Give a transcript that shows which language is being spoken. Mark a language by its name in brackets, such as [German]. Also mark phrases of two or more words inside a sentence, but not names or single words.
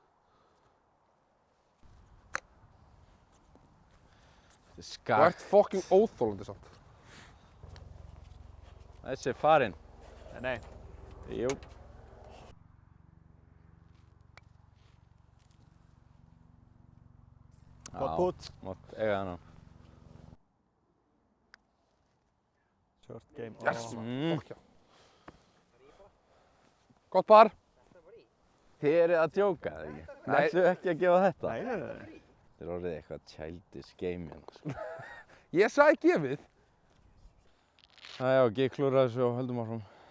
[Icelandic] Þetta er Þú skak. ert fucking óþolandi samt. Þessi er farinn. Nei. Jú. Gott pút. Mátt eiga hann á. [English] Short game. Yes. Mm. [Icelandic] Fokk já. Gott par. Þið eru að djóka, eða ekki? Nei. Ætlu ekki að gefa þetta? Nei. Þetta er orðið eitthvað [English] childish game [Icelandic] hérna, sko. Ég sagði gefið. Já, ekki klúra þessu og höldum áfram.